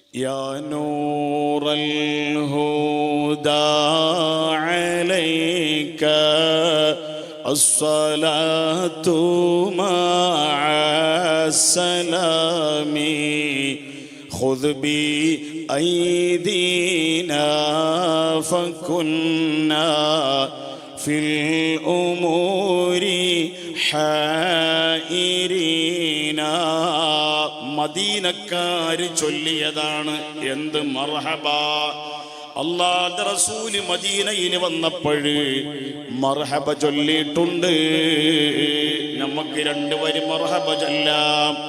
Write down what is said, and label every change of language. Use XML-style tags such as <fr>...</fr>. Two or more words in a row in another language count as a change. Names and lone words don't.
<ar>يا نور الهدى عليك الصلاة مع السلام خذ بأيدينا فكنا في الأمور حائرين.</ar> <ml>മദീനക്കാര് ചൊല്ലിയതാണ് എന്ത് മർഹബ. അല്ലാഹുവിന്റെ റസൂല് മദീനയിൽ വന്നപ്പോൾ മർഹബ ചൊല്ലിയിട്ടുണ്ട്. നമുക്ക് രണ്ടുപേരും മർഹബ ചൊല്ലാം.</ml>